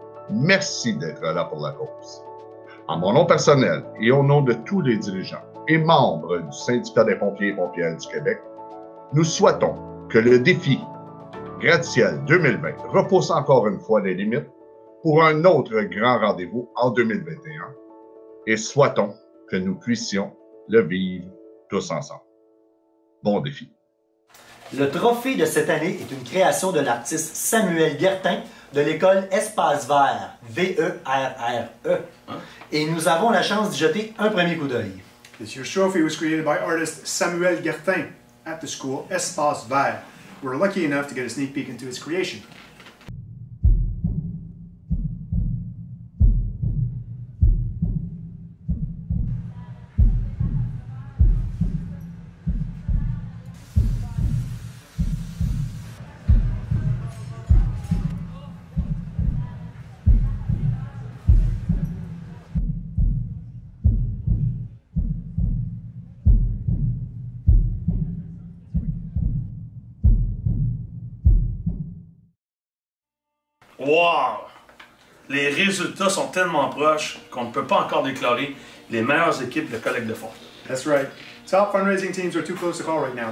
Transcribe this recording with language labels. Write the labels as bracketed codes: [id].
[fr] Merci d'être là pour la cause. En mon nom personnel et au nom de tous les dirigeants et membres du Syndicat des pompiers et pompières du Québec, nous souhaitons que le défi gratte-ciel 2020 repousse encore une fois les limites pour un autre grand rendez-vous en 2021 et souhaitons que nous puissions le vivre tous ensemble. Bon défi. Le trophée de cette année est une création de l'artiste Samuel Guertin de l'école Espace Vert, V-E-R-R-E. Et nous avons la chance d'y jeter un premier coup d'œil. [en] This year's trophy was created by artist Samuel Guertin at the school Espace Vert. We're lucky enough to get a sneak peek into his creation. Wow! [fr] Les résultats sont tellement proches qu'on ne peut pas encore déclarer les meilleures équipes de collecte de fonds. [en] That's right. Top fundraising teams are too close to call right now.